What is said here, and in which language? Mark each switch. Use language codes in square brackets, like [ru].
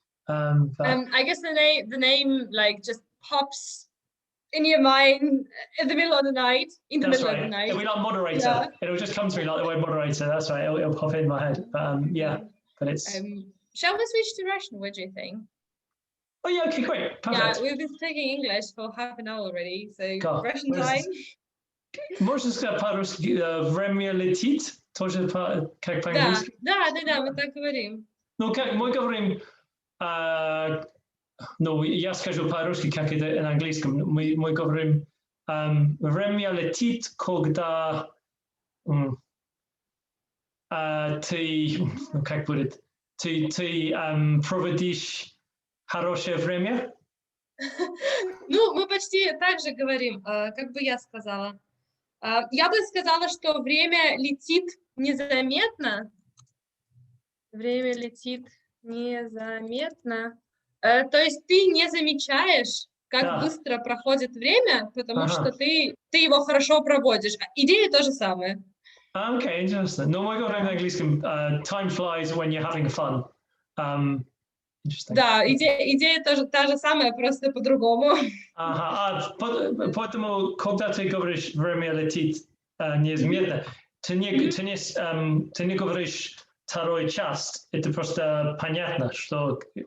[en] I guess the name like just pops in your mind in the middle of the night. Of the night. It'll be like moderator. Yeah. It'll just come to me like the word moderator. That's right. It'll pop in my head. But it's. Shall we switch to Russian? What do you think? Oh yeah. Okay. Great. Perfect. Yeah, we've been speaking English for half an hour already. So Russian time. [ru] Можно сказать по-русски время летит? Тоже как по-английски? Да, мы так говорим. Ну как мы говорим. Я скажу по-русски, как это на английском. Мы говорим, время летит, когда ты, как будет, ты проводишь хорошее время? Ну, мы почти так же говорим, как бы я сказала. Я бы сказала, что время летит незаметно. Время летит незаметно. То есть ты не замечаешь, как быстро проходит время, потому что ты его хорошо проводишь. Идея то же самое. [en] Okay, interesting. No, [ru] мы говорим на английском [en] time flies when you're having fun. Interesting. [ru] Да, идея тоже та же самая, просто по-другому. Поэтому, когда ты говоришь время летит неизменно, ты не говоришь второй часть, это просто понятно, что...